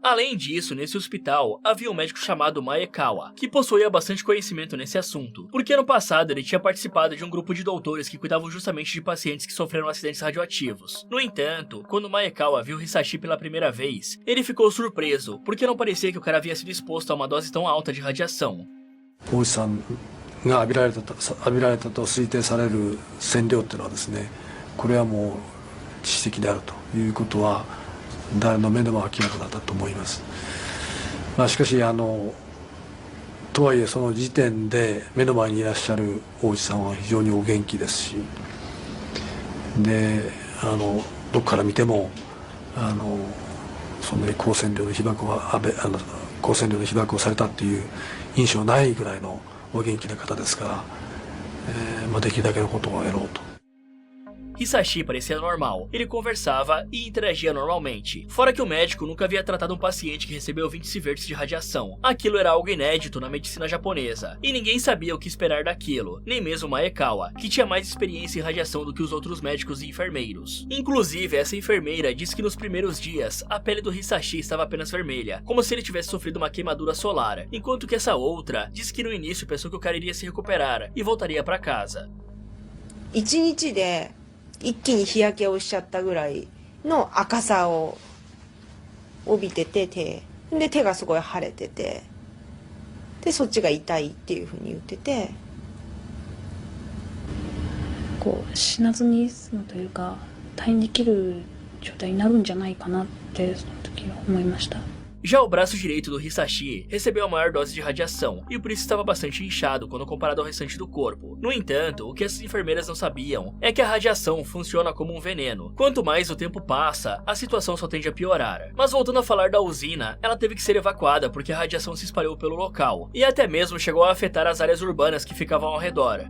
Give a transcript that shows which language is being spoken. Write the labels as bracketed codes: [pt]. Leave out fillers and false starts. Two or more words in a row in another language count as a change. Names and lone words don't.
[pt] Além disso, nesse hospital, havia um médico chamado Maekawa, que possuía bastante conhecimento nesse assunto, porque ano passado ele tinha participado de um grupo de doutores que cuidavam justamente de pacientes que sofreram acidentes radioativos. No entanto, quando Maekawa viu Hisashi pela primeira vez, ele ficou surpreso, porque não parecia que o cara havia sido exposto a uma dose tão alta de radiação. [ja] 大内さんが浴びられたと推定される線量っていうのはですね、これはもう致死的であるということは誰の目でも明らかだったと思います。しかしとはいえその時点で目の前にいらっしゃる大内さんは非常にお元気ですし、でどこから見てもそんなに高線量の被曝をされたっていう印象ないぐらいのお元気な方ですから、できるだけのことをやろうと。 [pt] Hisashi parecia normal, ele conversava e interagia normalmente, fora que o médico nunca havia tratado um paciente que recebeu 20 sieverts de radiação. Aquilo era algo inédito na medicina japonesa, e ninguém sabia o que esperar daquilo, nem mesmo Maekawa, que tinha mais experiência em radiação do que os outros médicos e enfermeiros. Inclusive, essa enfermeira disse que nos primeiros dias, a pele do Hisashi estava apenas vermelha, como se ele tivesse sofrido uma queimadura solar, enquanto que essa outra disse que no início pensou que o cara iria se recuperar e voltaria para casa. [ja] 1 日で 一気に日焼けをしちゃったぐらいの赤さを帯びてて、手がすごい腫れてて、でそっちが痛いっていうふうに言ってて、こう死なずに済むというか退院できる状態になるんじゃないかなってその時は思いました。 [pt] Já o braço direito do Hisashi recebeu a maior dose de radiação, e por isso estava bastante inchado quando comparado ao restante do corpo. No entanto, o que essas enfermeiras não sabiam é que a radiação funciona como um veneno. Quanto mais o tempo passa, a situação só tende a piorar. Mas voltando a falar da usina, ela teve que ser evacuada porque a radiação se espalhou pelo local, e até mesmo chegou a afetar as áreas urbanas que ficavam ao redor.